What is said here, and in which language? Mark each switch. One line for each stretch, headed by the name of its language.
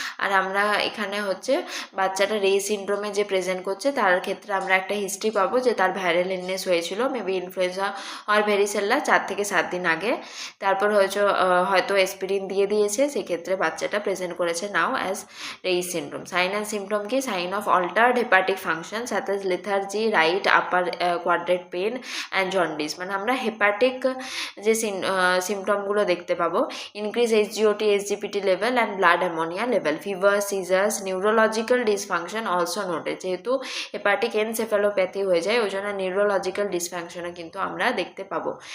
Bangla: আর আমরা এখানে হচ্ছে বাচ্চাটা রেইস সিনড্রোমে যে প্রেজেন্ট করছে তার ক্ষেত্রে আমরা একটা হিস্ট্রি পাবো যে তার ভাইরাল ইলনেস হয়েছিল
English: maybe influenza or varicella
Bangla: 4 থেকে 7 দিন আগে, তারপর হয়তো অ্যাসপিরিন দিয়ে দিয়েছে, সেক্ষেত্রে বাচ্চাটা প্রেজেন্ট করেছে
English: Now as Reye's syndrome. Sign and symptom কি? Sign of altered hepatic function such as lethargy, right upper quadrant pain and jaundice।
Bangla: মানে আমরা হেপাটিক যে সিমটমগুলো দেখতে পাবো,
English: Increase SGOT, SGPT level and blood ammonia level, fever, seizures, neurological dysfunction also noted.
Bangla: যেহেতু hepatic encephalopathy হয়ে যায়, ওই জন্য নিউরোলজিক্যাল ডিসফাংশনও কিন্তু আমরা দেখতে পাবো।